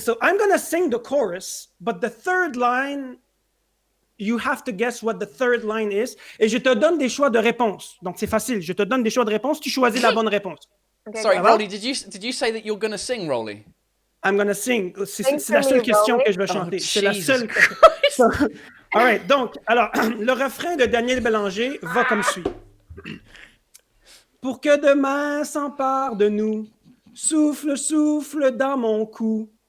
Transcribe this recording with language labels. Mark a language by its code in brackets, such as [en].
[en] So I'm going to sing the chorus, but the third line, you have to guess what the third line is. [fr] Et je te donne des choix de réponse. Donc c'est facile. Je te donne des choix de réponse. Tu choisis la bonne réponse. [en] Okay, sorry, Rolly, did you say that you're going to sing, Rolly? I'm going to sing. [fr] C'est la seule question que je vais chanter. C'est la seule. [en] All right. [fr] Donc, alors, le refrain de Daniel Bélanger va comme suit. Pour que demain s'empare de nous, souffle, souffle dans mon cou.